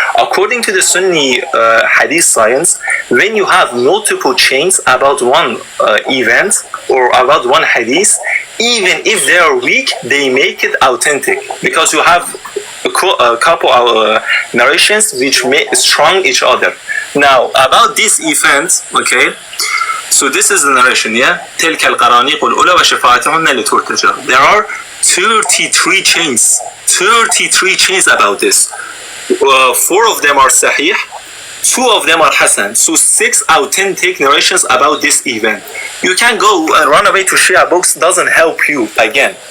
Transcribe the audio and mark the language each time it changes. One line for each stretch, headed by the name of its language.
English: According to the Sunni Hadith science, when you have multiple chains about one event or about one Hadith, even if they are weak, they make it authentic because you have a couple of narrations which may strong each other. Now about this event, okay, so this is the narration, yeah.
Arabic: تلك القرانيق الأولى وشفاعتهن لترتجى.
English: There are 33 chains about this. 4 of them are sahih, 2 of them are hasan. So 6 authentic narrations about this event. You can go and run away to Shia books, doesn't help you again.